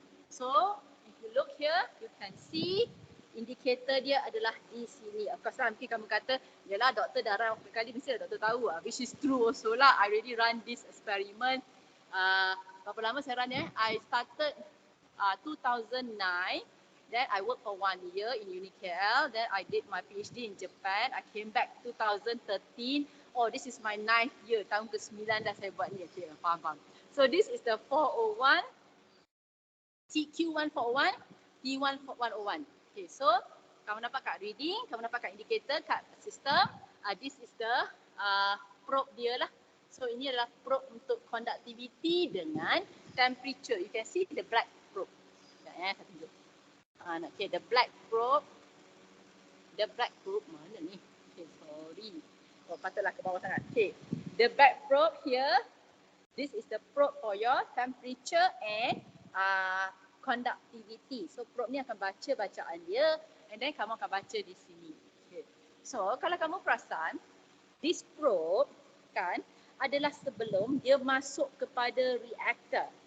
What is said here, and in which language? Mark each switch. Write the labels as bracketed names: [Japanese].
[English] So if you look here, you can see [Malay] indikator dia adalah di sini. Of course lah, mungkin kamu kata, yalah doktor dah run berapa kali, mesti doktor tahu lah. [English] Which is true also lah. I already run this experiment. [Malay] Berapa lama saya run [English] I started 2009. Then I worked for 1 year in UniKL. Then I did my PhD in Japan. I came back 2013. Oh, this is my 9th year. [Malay] Tahun ke-9 dah saya buat ni. [English] Okay, faham. So this is the 401, TQ141, T1101. [Malay] Okay, so kamu nampak kat reading, kamu nampak kat indicator, kat system. [English] This is the probe dia lah. [Malay] So ini adalah probe untuk conductivity dengan temperature. [English] You can see the black probe. [Malay] Sekejap saya tunjuk. [English] Okay, the black probe [Malay] mana ni? [English] Okay, sorry. [Malay] Oh, patutlah ke bawah sangat. [English] Okay, the black probe here, this is the probe for your temperature and conductivity. [Malay] So probe ni akan baca bacaan dia and then kamu akan baca di sini. Okay. So kalau kamu perasan, this probe kan adalah sebelum dia masuk kepada reactor.